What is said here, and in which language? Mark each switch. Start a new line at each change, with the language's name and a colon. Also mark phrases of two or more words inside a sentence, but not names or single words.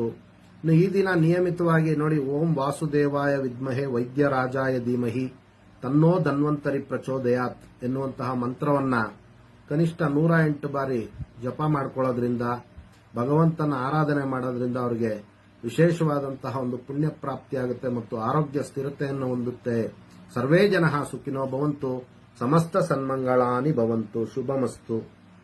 Kannada: ಇನ್ನು ಈ ದಿನ ನಿಯಮಿತವಾಗಿ ನೋಡಿ,
Sanskrit: ಓಂ ವಾಸುದೇವಾಯ ವಿದ್ಮಹೆ ವೈದ್ಯರಾಜಾಯ ಧೀಮಹಿ ತನ್ನೋ ಧನ್ವಂತರಿ ಪ್ರಚೋದಯಾತ್
Kannada: ಎನ್ನುವಂತಹ ಮಂತ್ರವನ್ನ ಕನಿಷ್ಠ 108 ಬಾರಿ ಜಪ ಮಾಡ್ಕೊಳ್ಳೋದ್ರಿಂದ, ಭಗವಂತನ ಆರಾಧನೆ ಮಾಡೋದ್ರಿಂದ ಅವರಿಗೆ ವಿಶೇಷವಾದಂತಹ ಒಂದು ಪುಣ್ಯ ಪ್ರಾಪ್ತಿಯಾಗುತ್ತೆ ಮತ್ತು ಆರೋಗ್ಯ ಸ್ಥಿರತೆಯನ್ನು ಹೊಂದುತ್ತೆ.
Sanskrit: ಸರ್ವೇ ಜನಃ ಸುಖಿನೋ ಭವಂತು, ಸಮಸ್ತ ಸನ್ಮಂಗಳಾನಿ ಭವಂತು, ಶುಭಮಸ್ತು.